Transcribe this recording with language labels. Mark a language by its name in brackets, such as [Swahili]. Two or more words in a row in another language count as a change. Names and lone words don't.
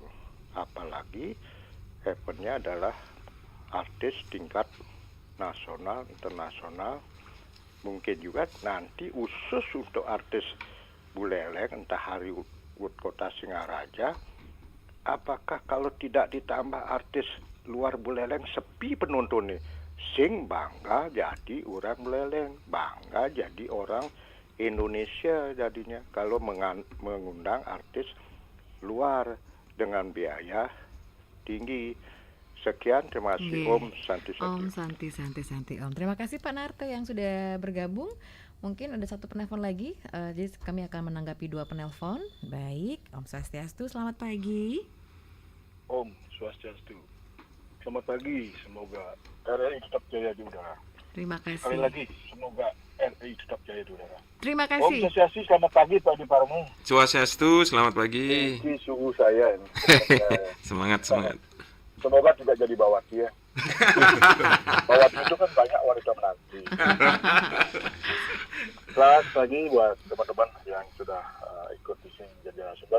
[Indonesian] Apalagi eventnya adalah artis tingkat nasional, internasional, mungkin juga nanti khusus untuk artis Buleleng, entah hari Wood Kota Singaraja, apakah kalau tidak ditambah artis luar Buleleng sepi penonton nih? Sing bangga jadi orang Buleleng, bangga jadi orang Indonesia jadinya kalau mengundang artis luar dengan biaya tinggi. Sekian, terima kasih. Nggih. [Sanskrit] ॐ शान्ति शान्ति. ॐ शान्ति। ॐ. [Indonesian] Terima kasih Pak Narto yang sudah bergabung. Mungkin ada satu penelpon lagi, jadi kami akan menanggapi 2 penelpon. Baik, [Sanskrit] ॐ स्वस्त्यस्तु, [Indonesian] selamat pagi. [Sanskrit] ॐ स्वस्त्यस्तु, [Indonesian] selamat pagi. Semoga RRI tetap jaya di udara. Terima kasih. Sekali lagi, semoga RRI tetap jaya di udara. Terima Om kasih. Swastiastu, selamat pagi Pak Di Parmu. Swastiastu, selamat pagi. Ini suhu saya ini. Semangat. Semoga tidak jadi bawati ya. Bawati itu kan banyak wanita menanti. Selamat pagi buat teman-teman yang sudah ikut di sini jadi narasumber.